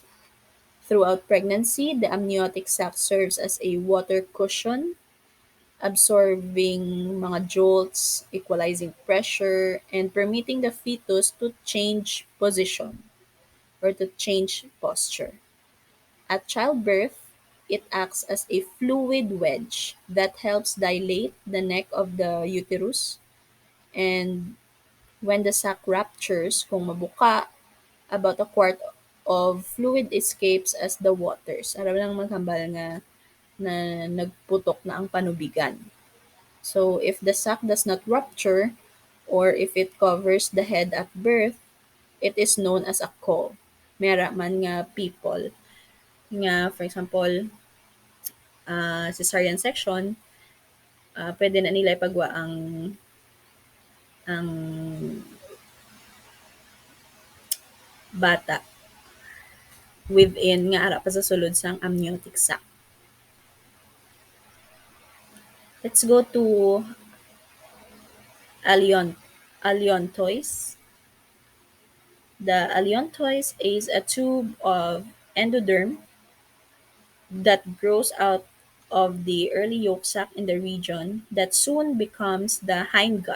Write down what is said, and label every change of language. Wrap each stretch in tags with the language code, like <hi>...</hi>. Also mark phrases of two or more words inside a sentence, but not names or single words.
<en>Throughout pregnancy, the amniotic sac serves as a water cushion, absorbing mga jolts, equalizing pressure, and permitting the fetus to change position or to change posture. At childbirth, it acts as a fluid wedge that helps dilate the neck of the uterus, and when the sac ruptures,</en> <hil>kung mabuka,</hil> <en>about a quart of fluid escapes as the waters.</en> <hil>Aram lang maghambal nga na nagputok na ang panubigan.</hil> <en>So if the sac does not rupture or if it covers the head at birth, it is known as a caul.</en> <hil>Mera man nga</hil> <en>people nga for example cesarean section,</en> <hil>pwede na nila ipagwa ang bata within nga ara pa sa sulod sang</hil> <en>amniotic sac. Let's go to allion aliontois. The aliontois is a tube of endoderm that grows out of the early yolk sac in the region that soon becomes the hindgut.</en>